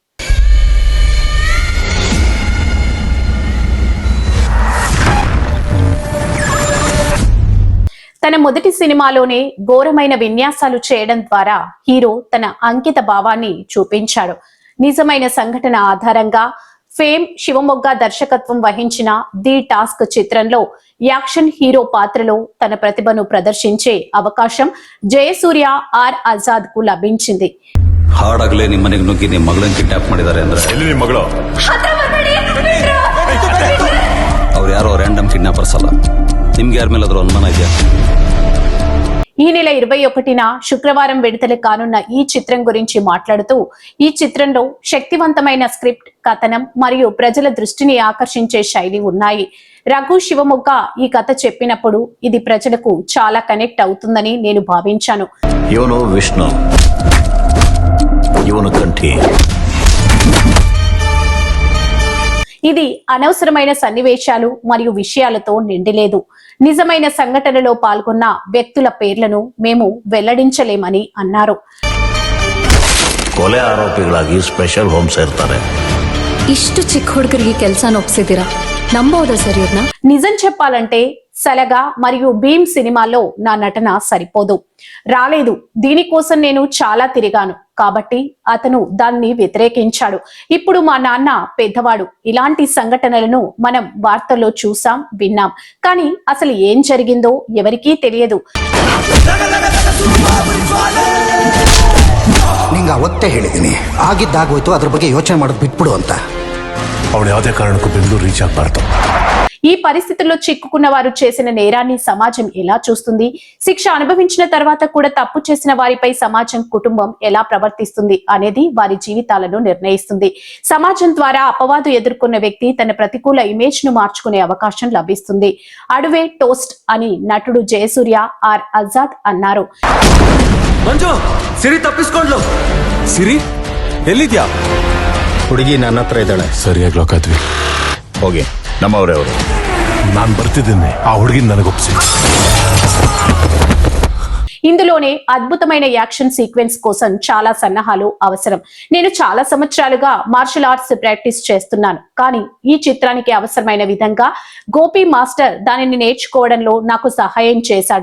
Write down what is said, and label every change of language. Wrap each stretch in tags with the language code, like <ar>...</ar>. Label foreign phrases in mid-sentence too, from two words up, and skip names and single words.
<te>తన మొదటి సినిమాలోనే ఘోరమైన విన్యాసాలు చేయడం ద్వారా హీరో తన అంకిత భావాన్ని చూపించాడు. నిజమైన సంఘటన ఆధారంగా ఫేమ్ శివమొగ్గ దర్శకత్వం వహించిన ది టాస్క్ చిత్రంలో</te> <en>action hero</en> <te>పాత్రలో తన ప్రతిభను ప్రదర్శించే అవకాశం జయసూర్య ಆರ್ ಆಜಾದ್ కు లభించింది.</te> <kn>ಹಾಡಾಗಲೇ ನಿಮ್ಮ ಮನೆಗೆ ನುಗ್ಗಿ ನಿಮ್ಮ ಮಗಳನ್ನ ಕಿಡ್ನಾಪ್ ಮಾಡಿದ್ದಾರೆ ಅಂದ್ರೆ ಎಲ್ಲಿ ನಿಮ್ಮ ಮಗಳು? ಅವ್ರು ಯಾರೋ</kn> <en>random kidnappers</en> <kn>ಅಲ್ಲ. ನಿಮ್ಗೆ ಯಾರ ಮೇಲೆ ಅದ್ರ ಅನುಮಾನ ಇದೆಯಾ?</kn> <te>ఈ నెల 21న శుక్రవారం విడుదల కానున్న ఈ చిత్రం గురించి మాట్లాడుతూ, ఈ చిత్రంలో శక్తివంతమైన స్క్రిప్ట్, కథనం మరియు ప్రజల దృష్టిని ఆకర్షించే శైలి ఉన్నాయి. రఘు శివమొగ్గ ఈ కథ చెప్పినప్పుడు ఇది ప్రజలకు చాలా కనెక్ట్ అవుతుందని నేను భావించాను.</te> <kn>ಇವನು ವಿಷ್ಣು, ಇವನು ಕಂಠಿ.</kn> <te>ఇది అనవసరమైన సన్నివేశాలు మరియు విషయాలతో నిండిలేదు. నిజమైన సంఘటనలో పాల్గొన్న వ్యక్తుల పేర్లను మేము వెల్లడించలేమని అన్నారు.</te> <kn>ಕೊಲೆ ಆರೋಪಿಗಳಾಗಿ</kn> <en>special homes</en> <kn>ಇರ್ತಾರೆ. ಇಷ್ಟು ಚಿಕ್ಕ ಹುಡುಗರಿಗೆ ಕೆಲಸನ ಒಪ್ಸಿದ್ದೀರಾ? ನಂಬೋದಾ ಸರ್ ಇವ್ರನ್ನ?</kn> <te>నిజం చెప్పాలంటే సలగా మరియు భీమ్ సినిమాలో నా నటన సరిపోదు, రాలేదు. దీనికోసం నేను చాలా తిరిగాను కాబట్టి అతను దాన్ని వ్యతిరేకించాడు. ఇప్పుడు మా నాన్న పెద్దవాడు. ఇలాంటి సంఘటనలను మనం వార్తల్లో చూసాం, విన్నాం. కానీ అసలు ఏం జరిగిందో ఎవరికీ తెలియదు.</te> <kn>ನಿಂಗೆ ಅವತ್ತೇ ಹೇಳಿದ್ದೀನಿ, ಆಗಿದ್ದಾಗೋಯ್ತು, ಅದ್ರ ಬಗ್ಗೆ ಯೋಚನೆ ಮಾಡೋದು ಬಿಟ್ಬಿಡು ಅಂತ. ಅವಳು ಯಾವುದೇ ಕಾರಣಕ್ಕೂ ಬೆಂಗಳೂರು ರೀಚ್ ಆಗಬಾರ್ದು.</kn> <te>ఈ పరిస్థితుల్లో చిక్కుకున్న వారు చేసిన నేరాన్ని సమాజం ఎలా చూస్తుంది? శిక్ష అనుభవించిన తర్వాత కూడా తప్పు చేసిన వారిపై సమాజం, కుటుంబం ఎలా ప్రవర్తిస్తుంది అనేది వారి జీవితాలను నిర్ణయిస్తుంది. సమాజం ద్వారా అపవాదు ఎదుర్కొన్న వ్యక్తి తన ప్రతికూల ఇమేజ్ ను మార్చుకునే అవకాశం లభిస్తుంది. అడువే టోస్ట్ అని నటుడు జయసూర్య ఆర్ ఆజాద్ అన్నారు.</te> <kn>ಮಂಜು, ಸಿರಿ ತಪ್ಪಿಸ್ಕೊಂಡ್ಲು. ಸಿರಿ ಎಲ್ಲಿದ್ಯಾ? ಹುಡುಗಿ ನನ್ನ ಹತ್ರ ಇದ್ದಾಳೆ. ಸರಿಯಾಗಿ ಲೋಕಾದ್ವಿ. ಹೋಗಿ, ನಮ್ಮವರೇ. ನಾನು ಬರ್ತಿದ್ದೇನೆ, ಆ ಹುಡುಗಿನ ನನಗೊಪ್ಸಿ.</kn> <te>ఇందులోనే అద్భుతమైన</te> <en>action sequence</en> <te>కోసం చాలా సన్నాహాలు అవసరం. నేను చాలా సంవత్సరాలుగా</te> <en>martial arts practice</en> <te>చేస్తున్నాను, కానీ ఈ చిత్రానికి అవసరమైన విధంగా గోపి మాస్టర్ దానిని నేర్చుకోవడంలో నాకు సహాయం చేశాడు.</te>